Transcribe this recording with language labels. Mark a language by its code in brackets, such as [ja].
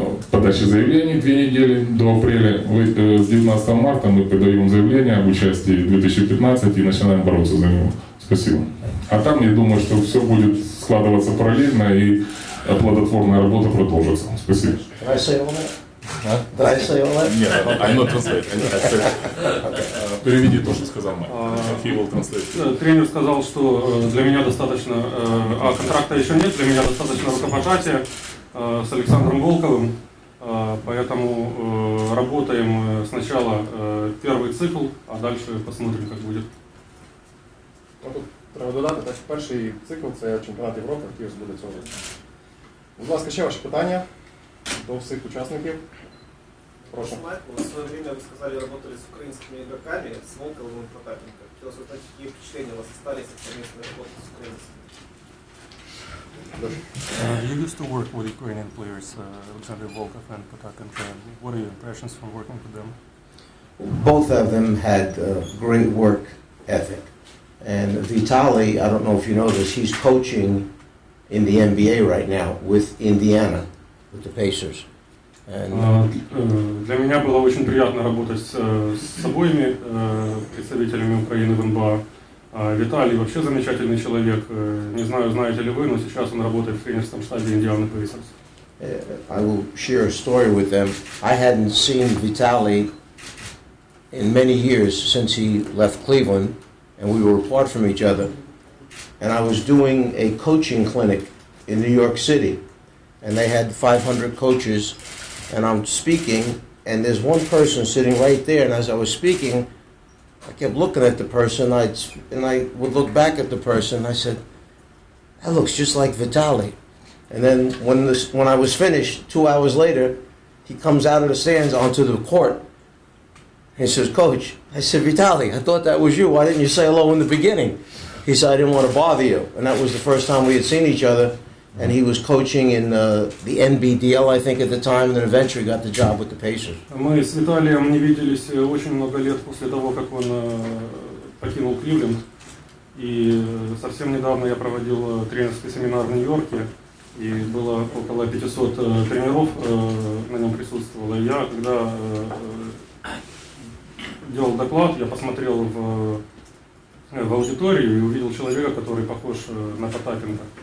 [ru] Подачи заявлений 2 недели до апреля. С 19 марта мы подаем заявление об участии в 2015 и начинаем бороться за него. Спасибо. А там, я думаю, что все будет складываться параллельно и плодотворная работа продолжится. Спасибо. Нет, [en] I'm not translate. [ru] Переведи то, что сказал Майк. [en] He will translate. [ru] Тренер сказал, что для меня достаточно, контракта еще нет, для меня достаточно рукопожатия с Александром Волковым, поэтому работаем сначала первый цикл, а дальше посмотрим, как будет. [uk] Тут треба додати, так, перший цикл – це чемпіонат Європи, який буде цього року. Будь ласка, ще ваші питання до всіх учасників. Прошу. [ru] Майкл, в свое время вы сказали, работали с украинскими игроками, с Волковым и Потапенко. Хотелось узнать, какие впечатления у вас остались от совместной работы с украинцами? [en] You used to work with Ukrainian players, Alexander Volkov and Potapenko. What are your impressions from working with them? Both of them had great work ethic. And Vitaly, I don't know if you know this, he's coaching in the NBA right now with Indiana, with the Pacers. [ru] Для меня было очень приятно работать с обоими представителями Украины в НБА. Виталий вообще замечательный человек. Не знаю, знаете ли вы, но сейчас он работает в тренерском штабе Индианы Pacers. [en] I will share a story with them. I hadn't seen Vitaly in many years since he left Cleveland, and we were apart from each other. And I was doing a coaching clinic in New York City, and they had 500 coaches, and I'm speaking, and there's one person sitting right there, and as I was speaking, I kept looking at the person, and I would look back at the person, and I said, that looks just like Vitaly. And then when I was finished, 2 hours later, he comes out of the stands onto the court. He says, Coach, I said, Vitaly, I thought that was you. Why didn't you say hello in the beginning? He said, I didn't want to bother you. And that was the first time we had seen each other. And he was coaching in the NBDL, I think, at the time, and then eventually got the job with the Pacers. [ru] Мы с Виталием не виделись очень много лет после того, как он покинул Кливленд. И совсем недавно я проводил тренерский семинар в Нью-Йорке. И было около 500 тренеров на нем присутствовало. И я, когда делал доклад, я посмотрел в аудиторию и увидел человека, который похож на Потапенко.